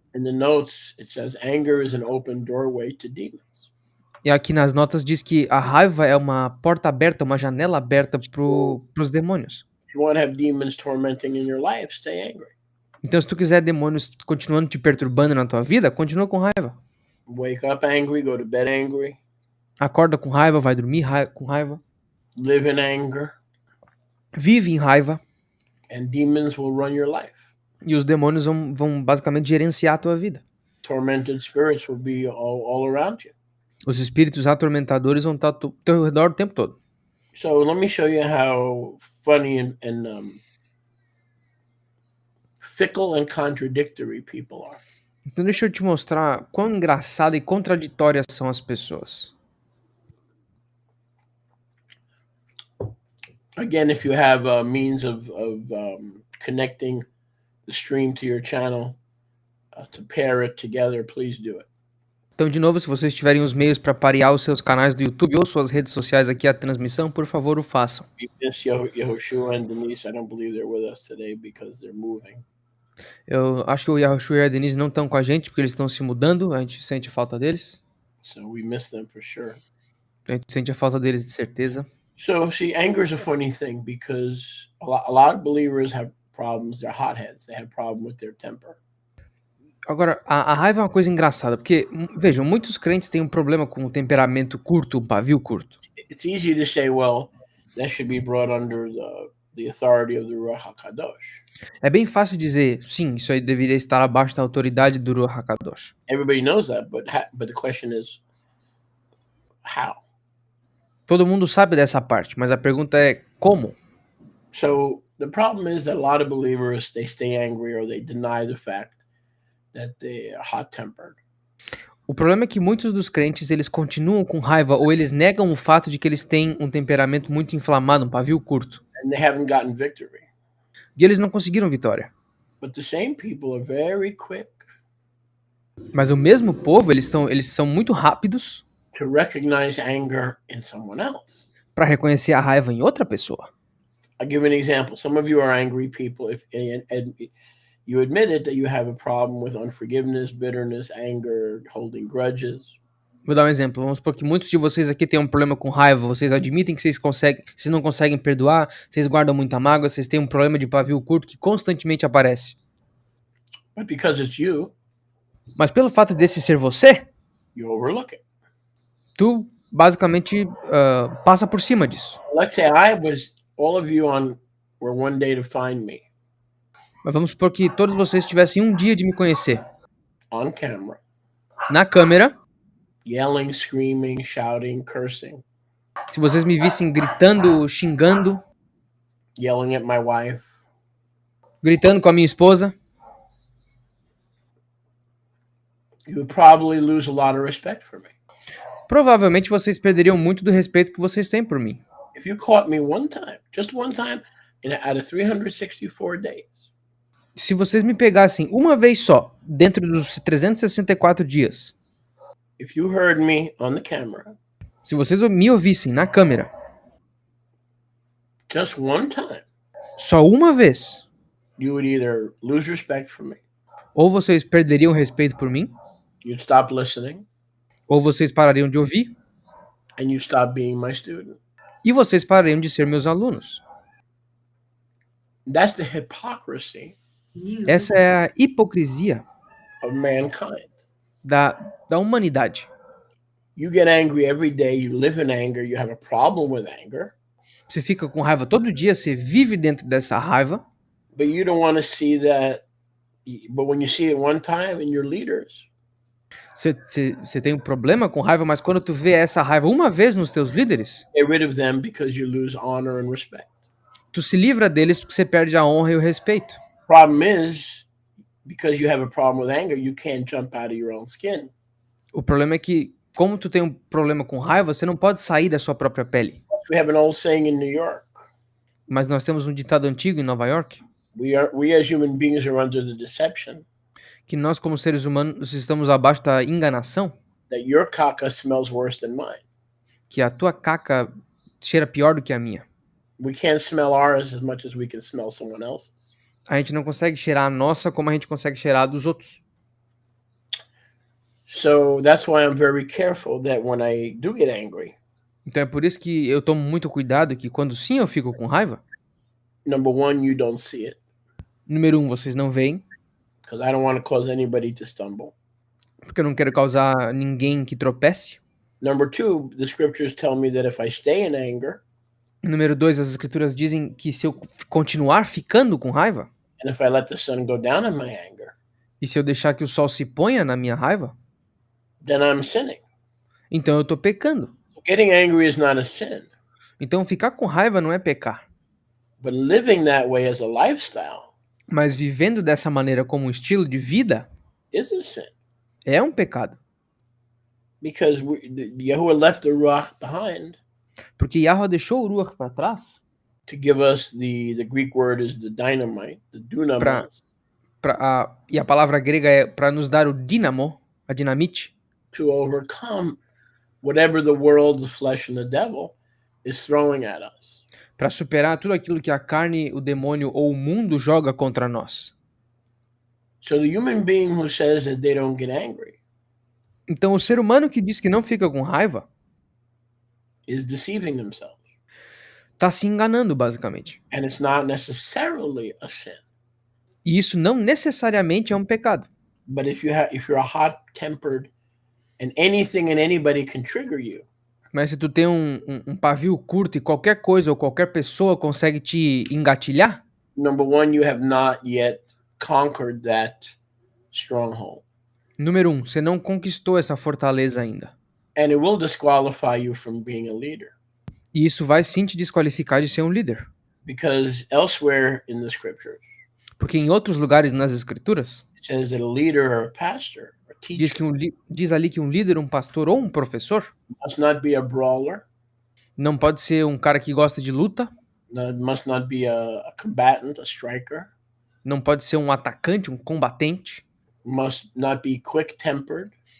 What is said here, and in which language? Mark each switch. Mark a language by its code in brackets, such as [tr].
[en] In the notes, it says anger is an open doorway to demons. [pt] E aqui nas notas diz que a raiva é uma porta aberta, uma janela aberta pros demônios. [en] If you want to have demons tormenting in your life, stay angry. [pt] Então, se tu quiser demônios continuando te perturbando na tua vida, continua com raiva. [en] Wake up angry, go to bed angry. [pt] Acorda com raiva, vai dormir com raiva. [en] Live in anger. [pt] Vive em raiva. [en] and demons will run your life. [pt] E os demônios vão basicamente gerenciar a tua vida. [en] Tormented spirits will be all around you. [pt] Os espíritos atormentadores vão estar ao teu redor o tempo todo. [en] So let me show you how funny and fickle and contradictory people are. [pt] Então deixa eu te mostrar quão engraçada e contraditórias são as pessoas. [en] Again, if you have a means of connecting the stream to your channel to pair it together, please do it. [pt] Então, de novo, se vocês tiverem os meios para parear os seus canais do YouTube ou suas redes sociais aqui à transmissão, por favor, o façam. [en] We miss Yehoshua and Denise. I don't believe they're with us today because they're moving. [pt] Eu acho que o Yahushua e a Denise não estão com a gente porque eles estão se mudando, a gente sente a falta deles. [en] So we miss them for sure. [pt] A gente sente a falta deles de certeza. [en] So see, anger is a funny thing because a lot of believers have problems. They're hotheads. They have problem with their temper. [pt] Agora, a raiva é uma coisa engraçada, porque, vejam, muitos crentes têm um problema com o temperamento curto, um pavio curto. [en] It's easy to say, well, that should be brought under the authority of the Ruach HaKadosh. [pt] É bem fácil dizer, sim, isso aí deveria estar abaixo da autoridade do Ruach HaKadosh. [en] Everybody knows that, but the question is, how? [pt] Todo mundo sabe dessa parte, mas a pergunta é como? [en] So the problem is that a lot of believers, they stay angry or they deny the fact that they are hot-tempered. [pt] O problema é que muitos dos crentes, eles continuam com raiva ou eles negam o fato de que eles têm um temperamento muito inflamado, um pavio curto. [en] And they haven't gotten victory. [pt] E eles não conseguiram vitória. [en] But the same people are very quick [pt] Mas o mesmo povo, eles são muito rápidos [en] to recognize anger in someone else. [pt] para reconhecer a raiva em outra pessoa. [en] I'll give an example. Some of you are angry people, and you admitted that you have a problem with unforgiveness, bitterness, anger, holding grudges. [pt] Vou dar um exemplo. Vamos supor que muitos de vocês aqui têm um problema com raiva. Vocês admitem que vocês não conseguem perdoar, vocês guardam muita mágoa, vocês têm um problema de pavio curto que constantemente aparece. [en] But because it's you, [pt] Mas pelo fato desse ser você, [en] you overlook it. [pt] tu basicamente passa por cima disso. [en] Let's say all of you were one day to find me [pt] Mas vamos supor que todos vocês tivessem um dia de me conhecer. [en] on camera, [pt] Na câmera, [en] yelling, screaming, shouting, cursing, [pt] se vocês me vissem gritando, xingando, [en] yelling at my wife, [pt] gritando com a minha esposa, [en] you would probably lose a lot of respect for me. [pt] provavelmente vocês perderiam muito do respeito que vocês têm por mim. [en] If you caught me one time, just one time, out of 364 days, [pt] Se vocês me pegassem uma vez só, dentro dos 364 dias, [en] if you heard me on the camera, [pt] se vocês me ouvissem na câmera, [en] just one time, [pt] só uma vez, [en] you would either lose respect for me, [pt] ou vocês perderiam respeito por mim, [en] you'd stop listening, [pt] ou vocês parariam de ouvir, [en] and you stop being my student. [pt] e vocês parariam de ser meus alunos. [en] That's the hypocrisy [pt] Essa é a hipocrisia [en] of mankind. [pt] da humanidade. [en] You get angry every day, you live in anger, you have a problem with anger, [pt] Você fica com raiva todo dia, você vive dentro dessa raiva, [en] but you don't want to see that. But when you see it one time in your leaders, [pt] você tem um problema com raiva, mas quando tu vê essa raiva uma vez nos teus líderes, [en] get rid of them because you lose honor and respect. [pt] tu se livra deles porque você perde a honra e o respeito. [en] Problem is, because you have a problem with anger, you can't jump out of your own skin. [pt] O problema é que, como tu tem um problema com raiva, você não pode sair da sua própria pele. [en] We have an old saying in New York: [pt] Mas nós temos um ditado antigo em Nova York, [en] we as human beings are under the deception [pt] que nós como seres humanos estamos abaixo da enganação, [en] that your caca smells worse than mine. [pt] que a tua caca cheira pior do que a minha. [en] We can't smell ours as much as we can smell someone else's. [pt] A gente não consegue cheirar a nossa como a gente consegue cheirar a dos outros. [en] So that's why I'm very careful that when I do get angry, [pt] Então é por isso que eu tomo muito cuidado que quando sim eu fico com raiva, [en] number one, you don't see it [pt] número 1, vocês não veem, [en] because I don't want to cause anybody to stumble. [pt] porque eu não quero causar ninguém que tropece. [en] Number two, the scriptures tell me that if I stay in anger, [pt] Número 2, as escrituras dizem que se eu continuar ficando com raiva, [en] and if I let the sun go down in my anger, [pt] e se eu deixar que o sol se ponha na minha raiva, [en] then I'm sinning. [pt] então eu tô pecando. [en] Getting angry is not a sin, [pt] Então ficar com raiva não é pecar, [en] but living that way as a lifestyle [pt] mas vivendo dessa maneira como um estilo de vida [en] is a sin, [pt] é um pecado. [en] because Yahuwah left the ruach behind [pt] Porque Yahweh deixou o Ruach para trás [en] to give us the Greek word is the dynamite, the dunamis, [pt] e a palavra grega é para nos dar o dínamo, a dinamite, [en] to overcome whatever the world, the flesh, and the devil is throwing at us. [pt] para superar tudo aquilo que a carne, o demônio ou o mundo joga contra nós. [en] So the human being who says that they don't get angry [pt] Então o ser humano que diz que não fica com raiva [en] is deceiving themselves, [pt] está se enganando, basicamente. [en] and it's not necessarily a sin. [pt] E isso não necessariamente é um pecado. [en] But if you're hot-tempered, and anything and anybody can trigger you, [pt] Mas se tu tem um pavio curto e qualquer coisa ou qualquer pessoa consegue te engatilhar, [en] number one, you have not yet conquered that stronghold, [pt] número 1, você não conquistou essa fortaleza ainda. [en] and it will disqualify you from being a leader. [pt] E isso vai sim te desqualificar de ser um líder. [en] Because elsewhere in the scriptures, [pt] Porque em outros lugares nas escrituras, [en] it says that a leader or a pastor or [pt] diz, [en] teacher [pt] diz ali que um líder, um pastor ou um professor [en] must not be a brawler, [pt] não pode ser um cara que gosta de luta, [en] must not be a combatant, a striker, [pt] não pode ser um atacante, um combatente, [en] must not be quick-tempered,